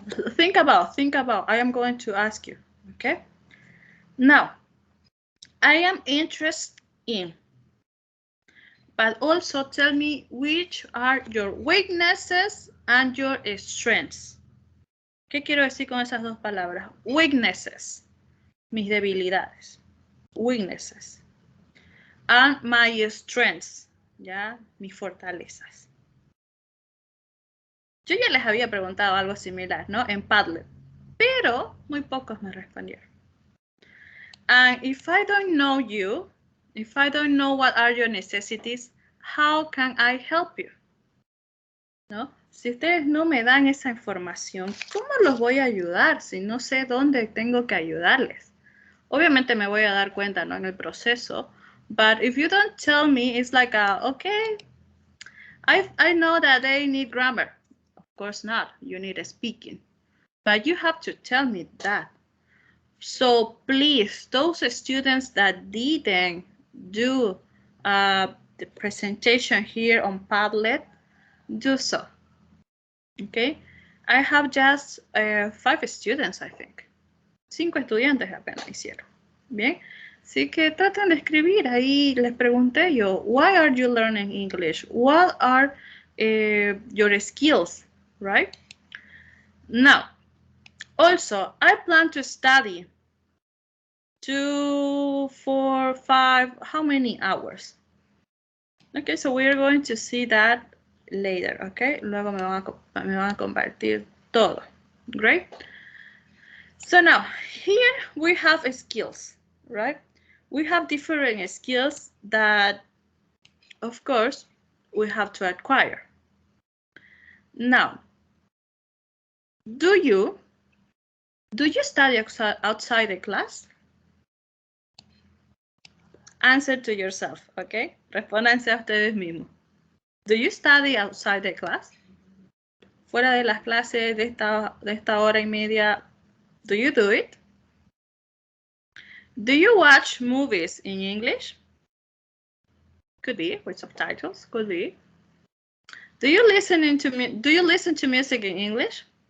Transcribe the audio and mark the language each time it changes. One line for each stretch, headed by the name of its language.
English: Think about, I am going to ask you, okay? Now, I am interested in, but also tell me which are your weaknesses and your strengths.
Spanish: ¿Qué quiero decir con esas dos palabras? Weaknesses, mis debilidades. Weaknesses.
English: And my strengths,
Spanish: ya, mis fortalezas. Yo ya les había preguntado algo similar, ¿no? En Padlet, pero muy pocos me respondieron.
English: And if I don't know you, if I don't know what are your necessities, how can I help you?
Spanish: ¿No? Si ustedes no me dan esa información, ¿cómo los voy a ayudar si no sé dónde tengo que ayudarles? Obviamente me voy a dar cuenta, ¿no? En el proceso.
English: But if you don't tell me, it's like, okay, I know that they need grammar. Of course not. You need speaking. But you have to tell me that. So please, those students that didn't do the presentation here on Padlet, do so. Okay, I have just 5 students, I think.
Spanish: 5 estudiantes apenas hicieron. Bien, así que traten de escribir. Ahí les pregunté yo,
English: why are you learning English? What are your skills, right? Now, also, I plan to study 2, 4, 5, how many hours? Okay, so we're going to see that later, okay?
Spanish: Luego me van a compartir todo.
English: Great. So now, here we have skills, right? We have different skills that, of course, we have to acquire. Now, do you study outside the class? Answer to yourself, okay?
Spanish: Respóndanse a ustedes mismos.
English: Do you study outside the class?
Spanish: Fuera de las clases de esta hora y media,
English: do you do it? Do you watch movies in English? Could be with subtitles, could be. Do you listen to music in English?